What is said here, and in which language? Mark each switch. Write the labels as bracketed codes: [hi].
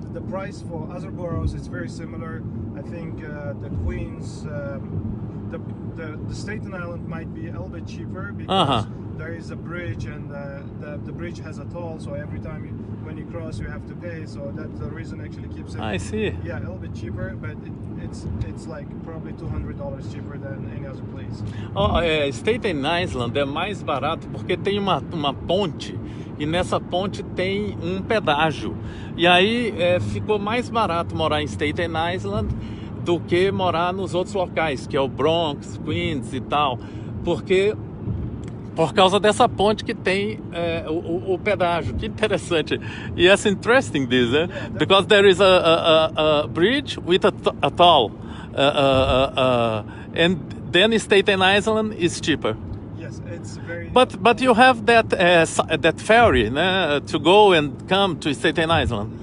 [en] And the price for other boroughs is very similar. I think the Queens, the Staten Island might be a little bit cheaper because there is a bridge, and the bridge has a toll, so every time when you cross you have to pay, so that's the reason actually keeps it. I see. Yeah, a little bit cheaper, but it's like probably $200 cheaper than any other place. [pt] Staten Island é mais barato porque tem uma ponte, e nessa ponte tem um pedágio. E aí ficou mais barato morar em Staten Island do que morar nos outros locais, que é o Bronx, Queens e tal, porque por causa dessa ponte que tem o pedágio. Que interessante. [en] Yes, interesting this, because there is a bridge with a toll, and then Staten Island is cheaper. Yes, it's very. But you have that ferry to go and come to Staten Island.